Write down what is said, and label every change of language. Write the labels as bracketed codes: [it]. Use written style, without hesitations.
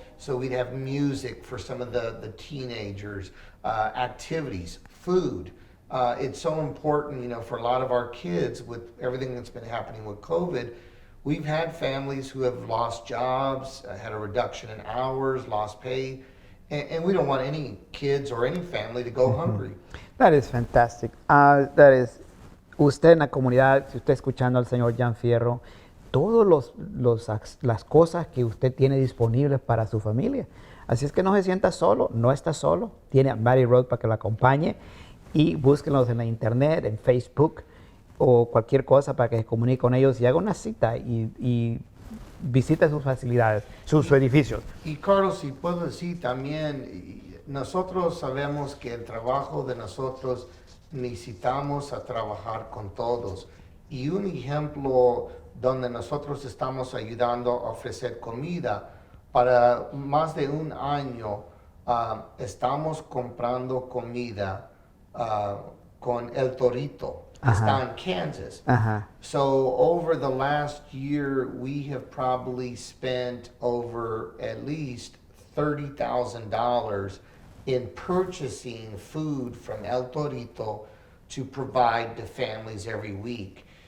[en] So we'd have music for some of the teenagers, activities, food. It's so important, for a lot of our kids with everything that's been happening with COVID. We've had families who have lost jobs, had a reduction in hours, lost pay, and we don't want any kids or any family to go hungry. That is fantastic. [es] That is, usted en la comunidad, si usted escuchando al señor Jan Fierro, todas las cosas que usted tiene disponibles para su familia. Así es que no se sienta solo, no está solo, tiene a Mary Road para que lo acompañe, y búsquenlos en la internet, en Facebook o cualquier cosa para que se comunique con ellos y haga una cita y visite sus facilidades, sus edificios. Y Carlos, si puedo decir también, nosotros sabemos que el trabajo de nosotros necesitamos a trabajar con todos. Y un ejemplo donde nosotros estamos ayudando a ofrecer comida, para más de un año estamos comprando comida con El Torito. está in Kansas. [en] So over the last year, we have probably spent over at least $30,000 in purchasing food from El Torito to provide to families every week.